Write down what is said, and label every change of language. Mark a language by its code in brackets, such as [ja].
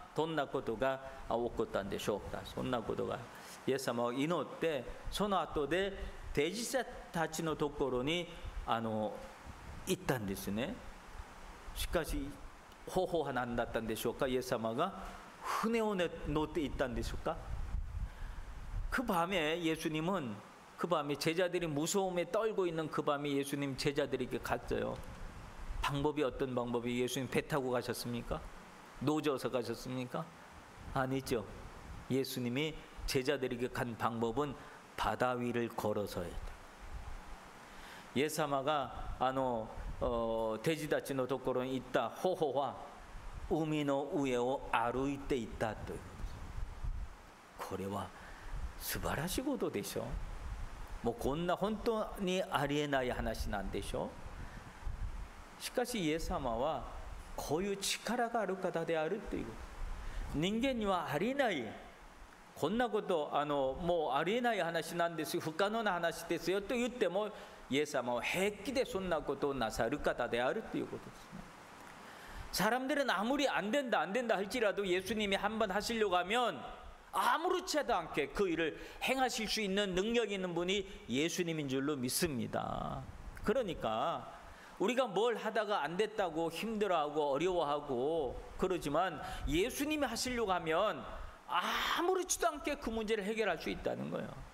[ja] どんなことが起こったんでしょうか。そんなことがイエス様を祈って、その後で弟子たちのところに行ったんですね。しかし方法は何だったんでしょうか。イエス様が船を乗って行ったんでしょうか. [ko] 그 밤에 예수님은, 그 밤에 제자들이 무서움에 떨고 있는 그 밤에 예수님 제자들에게 갔어요. 방법이 어떤 방법이? 예수님 배 타고 가셨습니까? 노져서 가셨습니까? 아니죠. 예수님이 제자들에게 간 방법은 바다 위를 걸어서예요. 예수님가 [ja] 弟子たちのところに行った方法は海の上を歩いていったということです。これは素晴らしいことでしょう。もうこんな本当にありえない話なんでしょう。しかしイエス様はこういう力がある方であるということ。人間にはありえない、こんなこともうありえない話なんですよ、不可能な話ですよと言っても、イエス様は平気でそんなことをなさる方であるということですね。 [ko] 사람들은 아무리 안 된다 할지라도 예수님이 한번 하시려고 하면 아무렇지도 않게 그 일을 행하실 수 있는 능력이 있는 분이 예수님인 줄로 믿습니다. 그러니까 우리가 뭘 하다가 안 됐다고 힘들어하고 어려워하고 그러지만 예수님이 하시려고 하면 아무렇지도 않게 그 문제를 해결할 수 있다는 거예요.